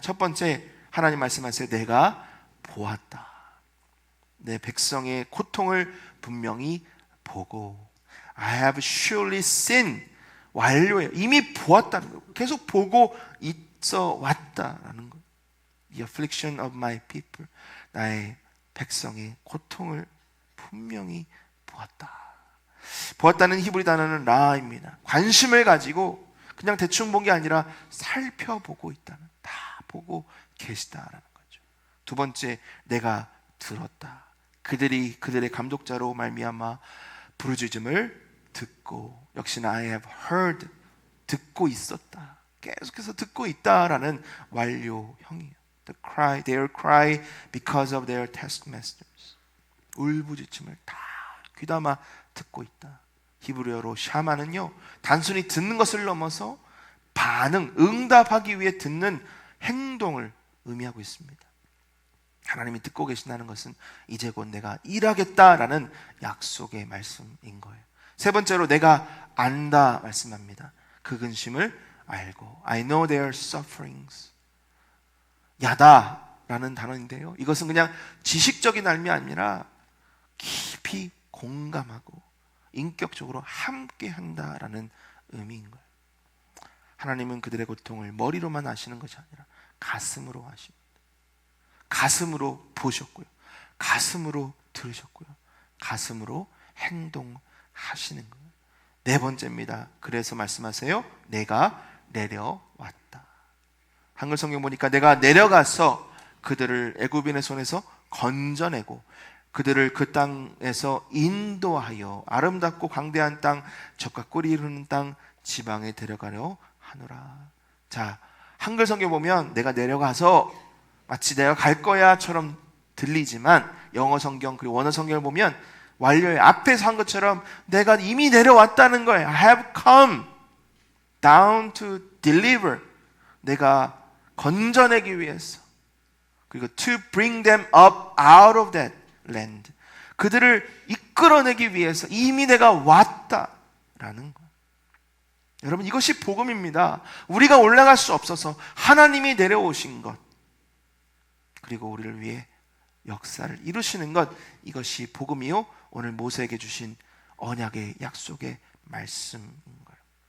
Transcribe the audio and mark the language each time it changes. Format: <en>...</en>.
<ko>첫 번째, 하나님 말씀하세요. 내가 보았다. 내 백성의 고통을 분명히 보고</ko> <en>I have surely seen</en> <ko>완료해요. 이미 보았다는 거예요. 계속 보고 있어 왔다라는 거예요.</ko> <en>The affliction of my people.</en> <ko>나의 백성의 고통을 분명히 보았다. 보았다는 히브리 단어는 라입니다. 관심을 가지고 그냥 대충 본 게 아니라 살펴보고 있다는, 다 보고 계시다라는 거죠. 두 번째, 내가 들었다. 그들의 감독자로 말미암아 부르짖음을 듣고, 역시나</ko> <en>I have heard,</en> <ko>듣고 있었다. 계속해서 듣고 있다라는 완료형이에요.</ko> <en>Their cry because of their taskmasters.</en> <ko>울부짖음을 다 귀담아 듣고 있다. 히브리어로 샤마는요, 단순히 듣는 것을 넘어서 반응, 응답하기 위해 듣는 행동을 의미하고 있습니다. 하나님이 듣고 계신다는 것은 이제 곧 내가 일하겠다라는 약속의 말씀인 거예요. 세 번째로, 내가 안다 말씀합니다. 그 근심을 알고</ko> <en>I know their sufferings.</en> <ko>야다라는 단어인데요, 이것은 그냥 지식적인 알미 아니라 깊이 공감하고 인격적으로 함께 한다라는 의미인 거예요. 하나님은 그들의 고통을 머리로만 아시는 것이 아니라 가슴으로 아십니다. 가슴으로 보셨고요, 가슴으로 들으셨고요, 가슴으로 행동하시는 거예요. 네 번째입니다. 그래서 말씀하세요. 내가 내려왔다. 한글 성경 보니까 내가 내려가서 그들을 애굽인의 손에서 건져내고 그들을 그 땅에서 인도하여 아름답고 광대한 땅, 젖과 꿀이 흐르는 땅 지방에 데려가려 하노라. 자, 한글 성경 보면 내가 내려가서 마치 내가 갈 거야처럼 들리지만 영어 성경 그리고 원어 성경을 보면 완료의 앞에서 한 것처럼 내가 이미 내려왔다는 거예요.</ko> <en>I have come down to deliver.</en> <ko>내가 건져내기 위해서, 그리고</ko> <en>to bring them up out of that land.</en> <ko>그들을 이끌어내기 위해서 이미 내가 왔다라는 거. 여러분, 이것이 복음입니다. 우리가 올라갈 수 없어서 하나님이 내려오신 것, 그리고 우리를 위해 역사를 이루시는 것, 이것이 복음이요, 오늘 모세에게 주신 언약의 약속의 말씀인 거예요.</ko>